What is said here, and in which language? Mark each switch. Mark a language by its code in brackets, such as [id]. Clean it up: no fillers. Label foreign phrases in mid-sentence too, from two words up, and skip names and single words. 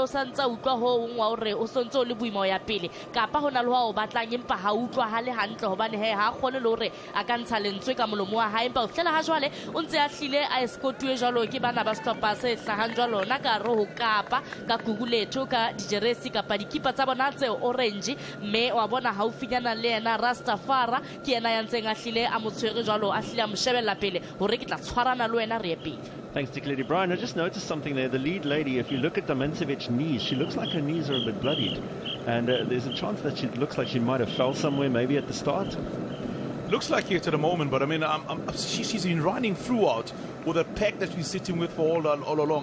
[st] santsa utlwa ho hong wa hore o sontso le buimo ya pele kapa hona le ho o batlang empa ha utlwa ha le hantle hobane he ha khone le hore a ka ntsha lentswe ka molomo wa hae empa o fela ha jwale o ntse a hlile a escortwe jalo ke bana ba stoppa se hlahang jwalo na ka ro ho kapa ka guguletho ka dijeresi kapa dikipa tsa bona tse orange mme wa bona haufinyana le yena Rastafara ke yena ya ntseng a hlile a motshwere jwalo a hlile a moshebella pele hore ke tla tshwarana le wena re epile. [en] Thanks to Lady Brian. I just noticed something there. The lead lady, if you look at the Mancevic's knees, she looks like her knees are a bit bloodied. And there's a chance that she looks like she might have fell somewhere, maybe at the start. Looks like it at the moment, but I mean, she's been running throughout with a pack that she's sitting with for all along.